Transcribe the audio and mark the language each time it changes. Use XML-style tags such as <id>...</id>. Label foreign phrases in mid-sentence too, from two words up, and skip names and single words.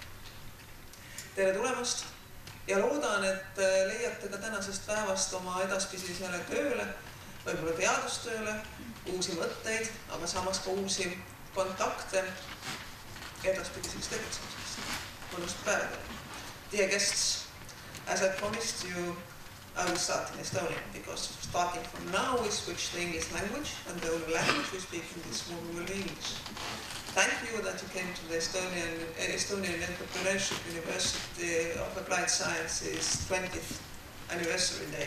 <et>Tere tulemast ja loodan, et leiate ka tänasest päevast oma edaspidisele tööle, võib-olla teadustööle, uusi mõtteid, aga samas ka uusi kontakte edaspidiseks tegutsemiseks. Mõnust päeva.</et> <en>Dear guests, as I promised you, I will start in Estonian, because starting from now we switch the English language, and the only language we speak in this room will be English. Thank you that you came to the Estonian Entrepreneurship University of Applied Sciences 20th anniversary day.</en>